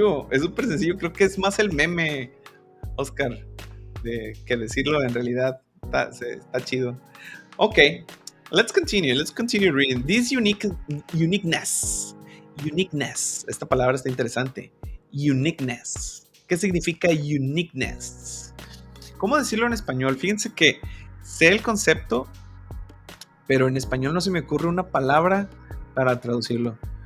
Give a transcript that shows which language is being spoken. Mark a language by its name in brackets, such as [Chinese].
[Spanish] Es súper sencillo. Creo que es más el meme, Oscar, que decirlo en realidad. Está chido. [English] Ok, let's continue reading. This uniqueness. [Spanish] Esta palabra está interesante. Uniqueness. ¿Qué significa uniqueness? ¿Cómo decirlo en español? Fíjense que sé el concepto, pero en español no se me ocurre una palabra para traducirlo.